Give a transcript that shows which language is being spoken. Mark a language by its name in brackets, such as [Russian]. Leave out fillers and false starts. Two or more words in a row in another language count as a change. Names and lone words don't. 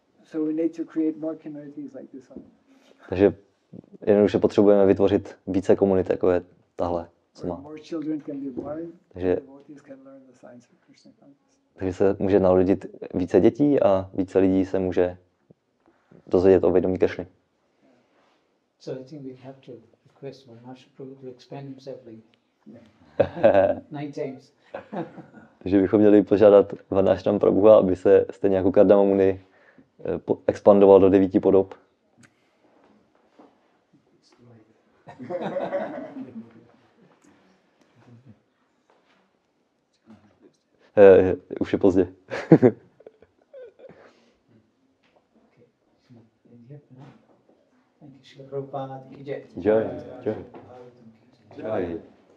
[Czech] Takže jednoduše potřebujeme vytvořit více komunit, jako je tahle, co má. Takže se může narodit více dětí a více lidí se může dozvědět o vědomí Krišny. [English] So I think we have to request Mádhava Prabhu to expand himself like 9 times. [Czech] Takže bychom měli požádat Varnášram Prabhu, aby se stejně jako Kardama Muni expandoval do 9 podob. Už je pozdě. [Hindi] Shri Prabhupada ki jai. Jai, jai. Jai.